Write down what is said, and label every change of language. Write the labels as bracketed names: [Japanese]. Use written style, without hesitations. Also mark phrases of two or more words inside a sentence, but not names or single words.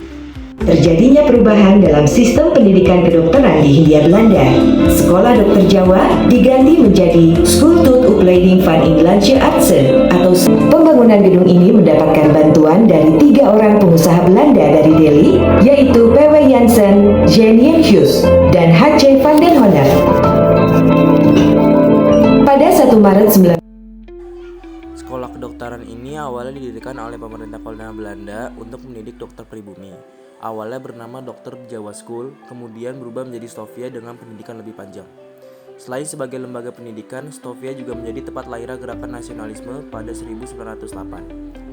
[Indonesian] Terjadinya perubahan dalam sistem pendidikan kedokteran di Hindia Belanda. Sekolah Dokter Jawa diganti menjadi School tot Opleiding van Inlandse Artsen atau pembangunan gedung ini mendapatkan bantuan dari 3 orang pengusaha Belanda dari Delhi, yaitu P.W. Jansen, Jenny Hughes, dan H.C. van den Honner. Pada 1 Maret 9 Sekolah kedokteran ini awalnya didirikan oleh pemerintah kolonial Belanda untuk mendidik dokter pribumi. Awalnya bernama Dr. Jawa School, kemudian berubah menjadi Stovia dengan pendidikan lebih panjang. Selain sebagai lembaga pendidikan, Stovia juga menjadi tempat lahirnya gerakan nasionalisme pada 1908.